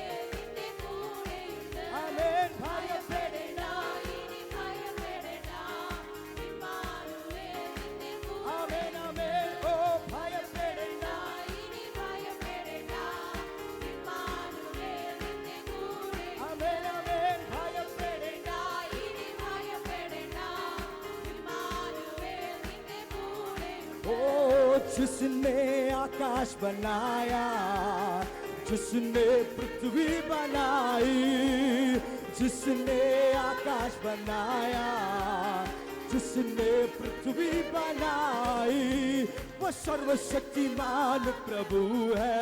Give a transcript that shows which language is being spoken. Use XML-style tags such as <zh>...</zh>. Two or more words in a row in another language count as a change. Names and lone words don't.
<ml>ആമേൻ, ഭയപ്പെടേണ്ട, ആമേൻ, ആമേൻ. ഓ, ഭയപ്പെടേണ്ട, ആമേൻ, ആമേൻ. ഭയപ്പെടേണ്ട,</ml> <hi>ओ जिसने आकाश बनाया, जिसने पृथ्वी बनाई, जिसने आकाश बनाया, जिसने पृथ्वी बनाई, वो सर्वशक्तिमान प्रभु है.</hi>